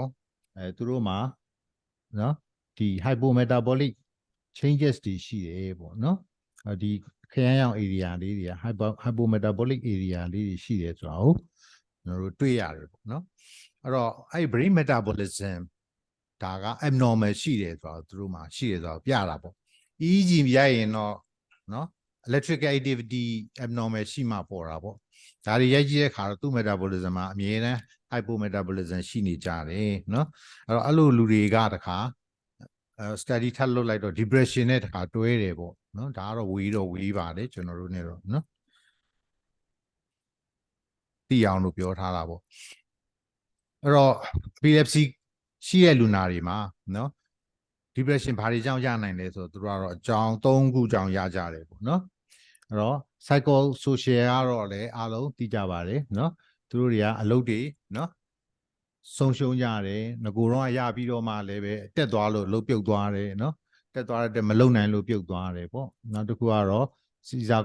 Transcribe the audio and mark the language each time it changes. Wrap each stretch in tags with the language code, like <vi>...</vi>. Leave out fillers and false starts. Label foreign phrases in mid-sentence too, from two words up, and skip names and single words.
<my>သူတို့မှာနော်ဒီ</my> <en>hypometabolic changes</en> <my>တွေရှိတယ်ပေါ့နော်ဒီခရမ်းရောင် area လေးတွေက</my> <en>hypometabolic area</en> <my>လေးတွေရှိတယ်ဆိုတာ ကိုကျွန်တော်တို့တွေ့ရတယ်ပေါ့နော်အဲ့တော့အဲ့</my> <en>brain metabolism</en> <my>ဒါက abnormal ရှိတယ်ဆိုတော့သူတို့မှာရှိတယ်ဆိုတော့ပြတာပေါ့ EEG ပြရင်တော့နော်</my> <en>electrical activity abnormal</en> <my>ရှိမှပေါ်တာပေါ့ဒါတွေရိုက်ကြည့်တဲ့အခါတော့သူ့ metabolism မှာအမြဲတမ်း hypometabolism ရှိနေကြတယ်နော်အဲ့တော့အဲ့လိုလူတွေကတခါstudy ထပ်လုပ်လိုက်တော့ depression နဲ့တခါတွဲတယ်ပေါ့နော်ဒါကတော့ဝေးပါတယ်ကျွန်တော်တို့ ਨੇ တော့နော် သိအောင်လို့ပြောထားတာပေါ့အဲ့တော့ epilepsy ရှိတဲ့လူနာတွေမှာနော် depression ဘာတွေကြောင့်ရနိုင်လဲဆိုတော့သူတို့ကတော့အကြောင်း၃ခုကြောင့်ရကြတယ်ပေါ့နော်အဲ့တော့ psychosocial ကတော့လည်းအားလုံးသိကြပါတယ်နော်သူတို့တွေကအလုပ်တွေနော်ဆုံးရှုံးကြတယ်ငကိုတော့ရပြီးတော့မှလည်းပဲတက်သွားလို့လှုပ်ပြုတ်သွားတယ်နော်တက်သွားတဲ့မလုံနိုင်လို့ပြုတ်သွားတယ်ပေါ့နောက်တစ်ခုကတော့ seizure</my>